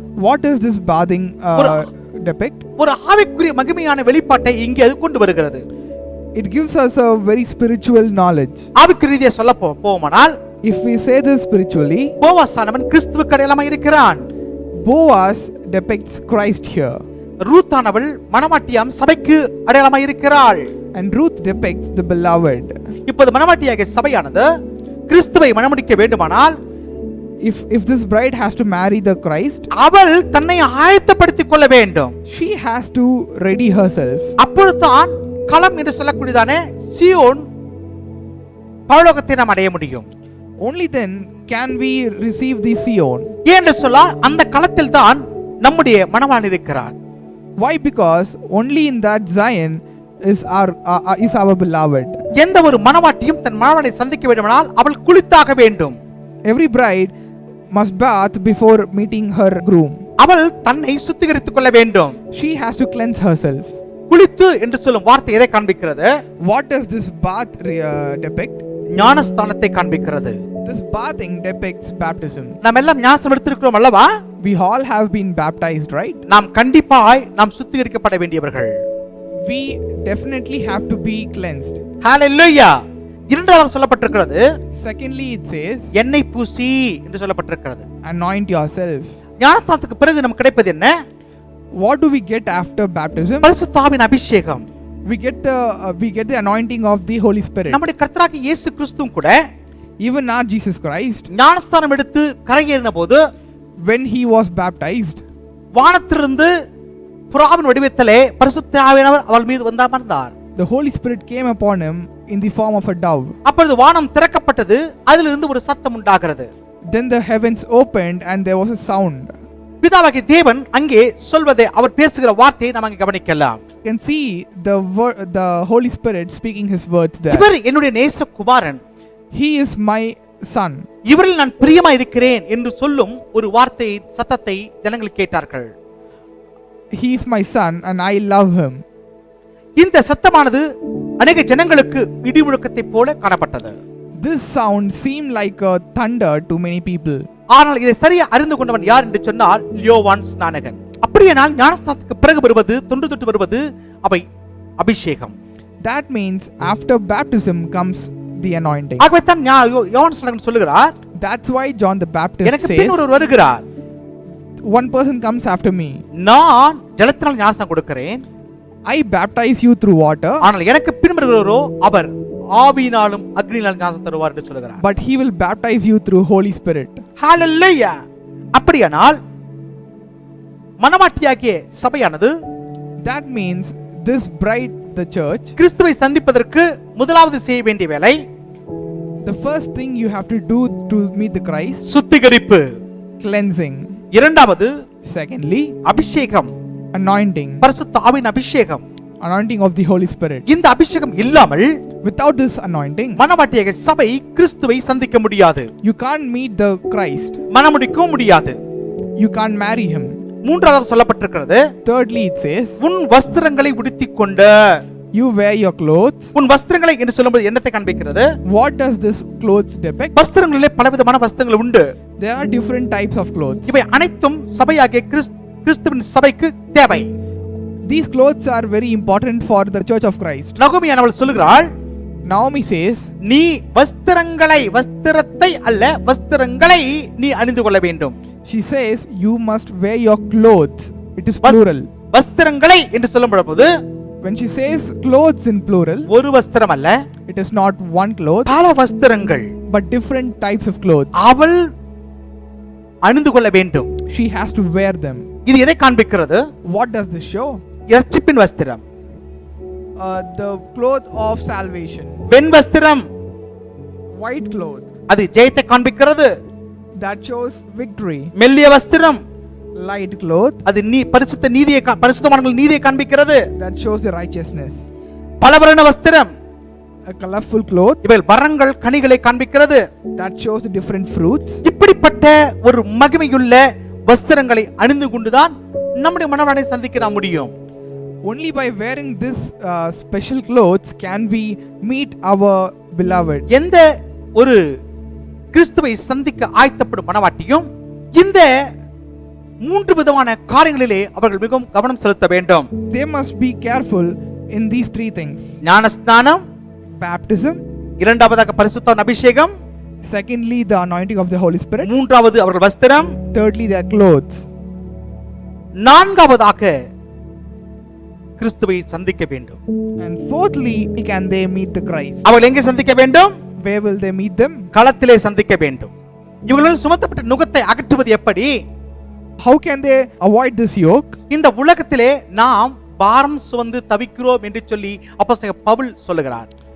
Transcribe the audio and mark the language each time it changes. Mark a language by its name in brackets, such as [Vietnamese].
[English] What is this bathing depict? [Tamil] ஒரு ஆவிக்குரிய மகிமையான வெளிப்பாட்டை இங்கே அது கொண்டு வருகிறது. [English] It gives us a very spiritual knowledge. [Tamil] ஆவிக்குரிய ரீதியாக சொல்ல போவோமானால், [English] if we say this spiritually, [Tamil] Boaz ஆனவன் கிறிஸ்துவுக்கு அடையாளமாக இருக்கிறான். [English] Boaz depicts Christ here. [Tamil] Ruth ஆனவள் மணவாட்டியாம் சபைக்கு அடையாளமாக இருக்கிறாள். [English] And Ruth depicts the beloved. [Tamil] இப்போது மணவாட்டியாகிய சபையானது கிறிஸ்துவை மணமுடிக்க வேண்டுமானால், [English] if this bride has to marry the Christ, [Tamil] அவள் தன்னை ஆயத்தப்படுத்திக் கொள்ள வேண்டும். [English] She has to ready herself. [Tamil] அப்பொழுதுதான் களம் என்று சொல்லக்கூடியதான சீயோன் பரலோகத்தை நாம் அடைய முடியும். [English] Only then can we receive the Sion. [Tamil] ஏன்னு சொன்னால் அந்த களத்தில் தான் நம்முடைய மணவாளன் இருக்கிறார். [English] Why? Because only in that Zion is our beloved. [Tamil] எந்த ஒரு மணவாட்டியும் தன் மணவாளனை சந்திக்க வேண்டுமானால் அவள் குளித்தாக வேண்டும். [English] Every bride must bath before meeting her groom. [Tamil] அவள் தன்னை சுத்திகரித்துக் கொள்ள வேண்டும். [English] She has to cleanse herself. [Tamil] குளித்து என்று சொல்லும் வார்த்தை எதை காண்பிக்கிறது? [English] What does this bath depict? [Tamil] ஞானஸ்தானத்தை காண்பிக்கிறது. [English] This bathing depicts baptism. [Tamil] நாம் எல்லாம் ஞானம் எடுத்திருக்கிறோம் அல்லவா? [English] We all have been baptized, right? [Tamil] நாம் கண்டிப்பாய் நாம் சுத்திகரிக்கப்பட வேண்டியவர்கள். [English] We definitely have to be cleansed. [Tamil] Hallelujah. இரண்டாவது சொல்லப்பட்டிருக்கிறது. [English] Secondly, it says [Tamil] எண்ணெய் பூசி என்று சொல்லப்பட்டிருக்கிறது. [English] Anoint yourself. [Tamil] ஞானஸ்தானத்துக்கு பிறகு நமக்கு கிடைப்பது என்ன? [English] What do we get after baptism? [Tamil] பரிசுத்த ஆவியின் அபிஷேகம். [English] We get the anointing of the Holy Spirit. [Tamil] நம்முடைய கர்த்தராகிய இயேசு கிறிஸ்துவும் கூட, [English] even our Jesus Christ, [Tamil] ஞானஸ்தானம் எடுத்து கரையேறின போது, [English] when he was baptized, [Tamil] வானத்திலிருந்து புறாவின் வடிவத்திலே பரிசுத்த ஆவியானவர் அவள் மீது வந்தார். [English] The Holy Spirit came upon him in the form of a dove. [Tamil] அப்பொழுது வானம் திறக்கப்பட்டது, அதிலிருந்து ஒரு சத்தம் உண்டாகிறது. [English] Then the heavens opened and there was a sound. [Tamil] பிதாவாகிய தேவன் அங்கே சொல்வதை, அவர் பேசுகிற வார்த்தையை நாம் அங்கே கவனிக்கலாம். [English] You can see the Holy Spirit speaking his words there. [Tamil] இவர் என்னுடைய நேசகுமாரன், [English] he is my son, [Tamil] இவரில் நான் பிரியமா இருக்கிறேன் என்று சொல்லும் ஒரு வார்த்தை சத்தத்தை ஜனங்கள் கேட்டார்கள். [English] He is my son and I love him. [Tamil] இந்த சத்தமானது अनेक ஜனங்களுக்கு இடி முழக்கத்தை போல காணப்பட்டது. [English] This sound seemed like a thunder to many people. [Tamil] ஆனால் இதை சரியா அறிந்து கொண்டவன் யார் என்று சொன்னால் யோவான் ஸ்நானகன். அப்படியானால் ஞானஸ்நானத்துக்கு பிறகு வருவது, தொன்று தொட்டு வருவது அவை அபிஷேகம். [English] That means after baptism comes the anointing. [Tamil] ஆகவே தான் யோவான் ஸ்நானகன் சொல்லுகிறார், [English] that's why John the Baptist [Tamil] எனக்கு [English] says, [Tamil] பின் ஒருவர் வருகிறார், [English] one person comes after me. [Tamil] நான் ஜலத்தினால் ஞானஸ்நானம் கொடுக்கிறேன், [English] I baptize you through water, [Tamil] ஆனால் எனக்கு பின்வருகிறவரோ அவர் ஆவியினாலும் அக்னியினாலும் ஞானம் தருவார் என்று சொல்கிறார். [English] but he will baptize you through Holy Spirit. [Tamil] ஹalleluya. அப்படியானால் மணவாட்டியாகிய சபையானது, [English] That means this bride, the church, [Tamil] கிறிஸ்துவை சந்திப்பதற்கு முதலாவது செய்ய வேண்டிய வேலை [English] the first thing you have to do to meet the Christ, [Tamil] சுத்திகரிப்பு. [English] cleansing. [Tamil] இரண்டாவது [English] Secondly, [Tamil] அபிஷேகம், [English] anointing, [Tamil] பரிசுத்த ஆவியின் அபிஷேகம். [English] anointing of the Holy Spirit. [Tamil] இந்த அபிஷேகம் இல்லாமல் [English] Without this anointing, [Tamil] மணவாட்டியாகிய சபை கிறிஸ்துவை சந்திக்க முடியாது, [English] you can't meet the Christ, [Tamil] மணமுடிக்கவும் முடியாது. [English] you can't marry him. [Tamil] மூன்றாவது சொல்லப்பட்டிருக்கிறது, [English] Thirdly, it says, [Tamil] உன் வஸ்திரங்களை உடுத்திக் கொண்ட. [English] you wear your clothes. [Tamil] உன் வஸ்திரங்களை என்று சொல்லும்போது என்னத்தை காண்பிக்கிறது? [English] What does this clothes depict? [Tamil] வஸ்திரங்களிலே பலவிதமான வஸ்திரங்கள் உண்டு. [English] There are different types of clothes. [Tamil] இவை அனைத்தும் சபையாகிய கிறிஸ்துவின் சபைக்கு தேவை. [English] These clothes are very important for the Church of Christ. [Tamil] நகோமியானவள் சொல்லுகிறாள், [English] Naomi says, [Tamil] நீ வஸ்திரத்தை அல்ல வஸ்திரங்களை நீ அணிந்து கொள்ள வேண்டும். [English] she says, you must wear your clothes. It is plural. [Tamil] வஸ்திரங்களை என்று சொல்லும்போது [English] When she says clothes in plural, [Tamil] ஒரு வஸ்திரம் அல்ல, [English] it is not one cloth, [Tamil] பல வஸ்திரங்கள் [English] but different types of clothes. [Tamil] அவள் அணிந்து கொள்ள வேண்டும். [English] She has to wear them. [Tamil] இது எதை காண்பிக்கிறது? [English] What does this show? [Tamil] இரட்சிப்பின் வஸ்திரம், [English] The cloth of salvation. [Tamil] வெண் வஸ்திரம், [English] White cloth, [Tamil] அது ஜெயத்தை காண்பிக்கிறது. [English] that shows victory. [Tamil] மெல்லிய வஸ்திரம், [English] Light cloth, [Tamil] அது பரிசுத்தவான்கள் நீதியை காண்பிக்கிறது. [English] that shows the righteousness. [Tamil] பலவர்ண வஸ்திரம், [English] A colorful cloth, [Tamil] இவைகள் வரங்கள் கனிகளை காண்பிக்கிறது. [English] that shows the different fruits. [Tamil] இப்படிப்பட்ட ஒரு மகிமையுள்ள வஸ்திரங்களை அணிந்து கொண்டுதான் நம்முடைய மணவாளனை சந்திக்க நாம் முடியும். [English] Only by wearing this special clothes can we meet our beloved. [Tamil] எந்த ஒரு கிறிஸ்துவை சந்திக்க ஆயத்தப்படும் மணவாட்டியும் இந்த மூன்று விதமான காரியங்களிலே அவர்கள் மிகவும் கவனம் செலுத்த வேண்டும். [English] They must be careful in these three things: [Tamil] ஞானஸ்நானம், [English] baptism, [Tamil] இரண்டாவதாக பரிசுத்த அபிஷேகம், [English] secondly the anointing of the Holy Spirit, [Tamil] மூன்றாவது அவர்கள் வஸ்திரம், [English] thirdly their clothes, [Tamil] நான்காவதாக கிறிஸ்துவை சந்திக்க வேண்டும். [English] and fourthly can they meet the Christ. [Tamil] அவர்கள் எங்கே சந்திக்க வேண்டும்? [English] Where will they meet them? [Tamil] களத்திலே சந்திக்க வேண்டும். இவர்களால் சுமத்தப்பட்ட நுகத்தை அகற்றுவது எப்படி? [English] How can they avoid this yoke? [Tamil] இந்த உலகத்திலே நாம் பாரம் சுமந்து தவிக்கிறோம் என்று சொல்லி அப்போஸ்தலன் பவுல் சொல்லுகிறார்.